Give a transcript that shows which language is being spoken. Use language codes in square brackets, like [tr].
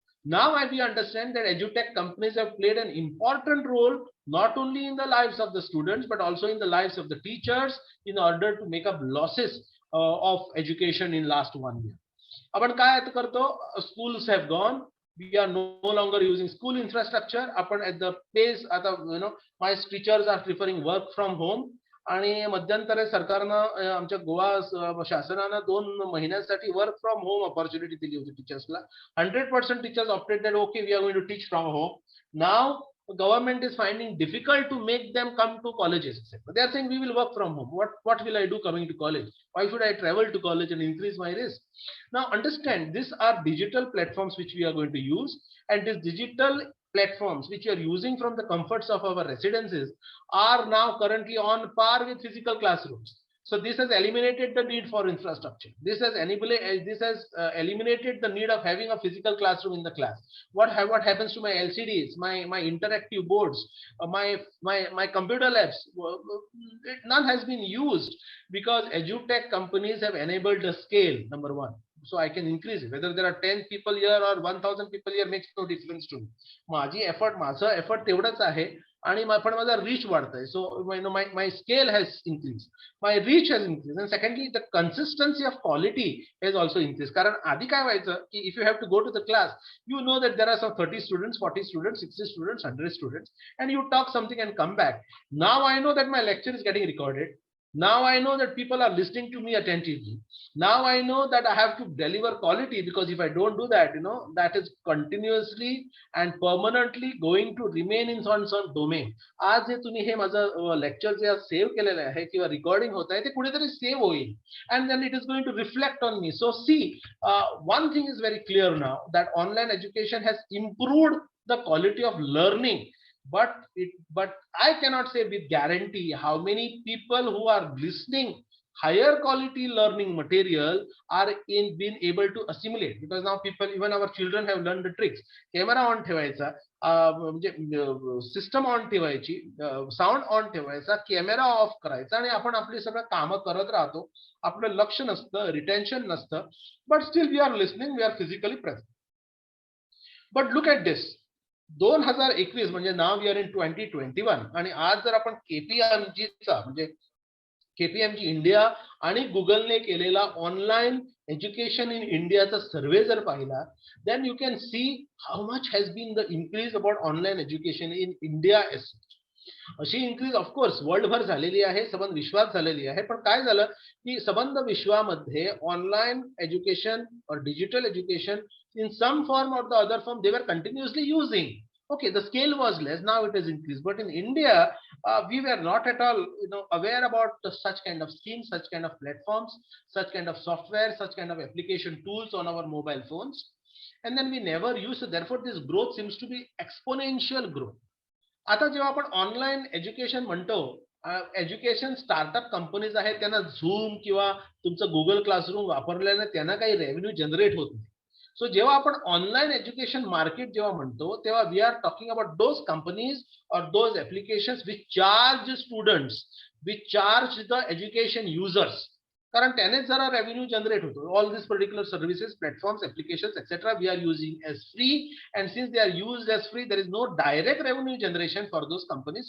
[en] Now we understand that edutech companies have played an important role not only in the lives of the students but also in the lives of the teachers in order to make up losses of education in last 1 year. [mr] आपण काय आता करतो, [en] schools have gone, we are no longer using school infrastructure. आपण at the pace आता my teachers are preferring work from home. [mr] आणि मध्यंतरे सरकारनं आमच्या गोवा शासनानं 2 महिन्यांसाठी [en] work from home opportunity [mr] दिली होती टीचर्सला. [en] 100% teachers opted that okay we are going to teach from home. Now government is finding difficult to make them come to colleges. They are saying we will work from home. What will I do coming to college? Why should I travel to college and increase my risk? Now understand, these are digital platforms which we are going to use, and these digital platforms which we are using from the comforts of our residences are now currently on par with physical classrooms. So this has eliminated the need for infrastructure. This has eliminated the need of having a physical classroom in the class. What happens to my LCDs, my interactive boards, my computer labs? None has been used because edutech companies have enabled the scale, number one. So I can increase it. Whether there are 10 people here or 1000 people here makes no difference to me. [mr] माझा effort तेवढाच आहे, आणि पण माझा reach वाढतंय. [en] So my scale has increased, my reach has increased, and secondly the consistency of quality has also increased. [mr] कारण आधी काय व्हायचं की [en] if you have to go to the class, you know that there are some 30 students, 40 students, 60 students, 100 students, and you talk something and come back. Now I know that my lecture is getting recorded. Now I know that people are listening to me attentively. Now I know that I have to deliver quality, because if I don't do that, that is continuously and permanently going to remain in some domain. [mr] आज जे तुम्ही हे माझं lecture जे save केलेलं आहे किंवा recording होत आहे ते कुठेतरी सेव्ह होईल, [en] and then it is going to reflect on me. So see, one thing is very clear now, that online education has improved the quality of learning. But I cannot say with guarantee how many people who are listening higher quality learning material are being able to assimilate, because now people, even our children, have learned the tricks. [mr] Camera on ठेवायचा, म्हणजे system on ठेवायची, sound on ठेवायचा, camera off करायचा, आणि आपण आपली सगळं कामं करत राहतो. आपलं लक्ष नसतं, रिटेन्शन नसतं, [en] but still we are listening, we are physically present. But look at this, 2021 म्हणजे now we are in 2021, [mr] आणि आज जर आपण KPMGचा म्हणजे KPMG इंडिया आणि गुगलने केलेला ऑनलाईन एज्युकेशन इन इंडियाचा सर्वे जर पाहिला, [en] then you can see how much has been the increase about online education in India as such. [mr] अशी इन्क्रीज ऑफकोर्स वर्ल्डभर झालेली आहे, सबंध विश्वात झालेली आहे. पण काय झालं की सबंध विश्वामध्ये [en] Online education और digital education in some form or the other form they were continuously using. Okay, the scale was less, now it has increased, but in India we were not at all aware about such kind of schemes, such kind of platforms, such kind of software, such kind of application tools on our mobile phones, and then we never used. So therefore this growth seems to be exponential growth. [mr] आता जेव्हा आपण online education म्हणतो, education startup companies आहेत, त्यांना zoom किंवा तुमचं Google classroom वापरल्याने त्यांना काही रेव्हेन्यू जनरेट होत नाही. सो जेव्हा आपण ऑनलाईन एज्युकेशन मार्केट जेव्हा म्हणतो, तेव्हा [en] we are talking about those companies और those applications which charge students, which charge the education users, [mr] कारण त्यानेच जरा रेव्हेन्यू जनरेट होतो. [en] All this particular services, platforms, applications etcetera we are using as free, and since they are used as free, there is no direct revenue generation for those companies.